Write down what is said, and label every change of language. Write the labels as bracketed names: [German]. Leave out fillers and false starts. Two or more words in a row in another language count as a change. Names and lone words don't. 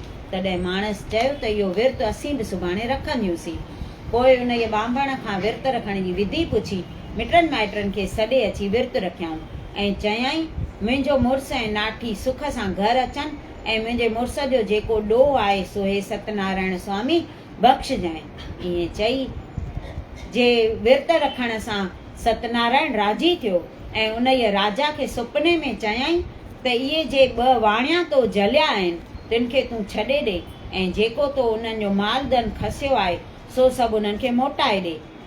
[Sindhi] तॾहिं माणसि चयो त इहो विर्त असीं बि सुभाणे रखंदियूंसीं। पोइ उन जे ॿांभण खां विर्त रखण जी विधि पुछी मिटनि माइटनि खे सॾे अची विर्त रखियाऊं ऐं चयईं मुंहिंजो मुड़ुसु ऐं नाठी सुख सां घर अचनि ऐं मुंहिंजे मुड़ुस जो जेको ॾोह आहे सो हे सतनारायण स्वामी बख़्शजांइ। ईअं चई जे विर्त रखण सां सतनारायण राज़ी थियो ऐं उन ई राजा खे सुपने में चयईं त इहे जे 2 वाणिया तो जलिया आहिनि तिन खे तूं छॾे ॾे ऐं जेको तो उन्हनि जो माल धन खसियो आहे सो सभु उन्हनि खे मोटाए ॾे।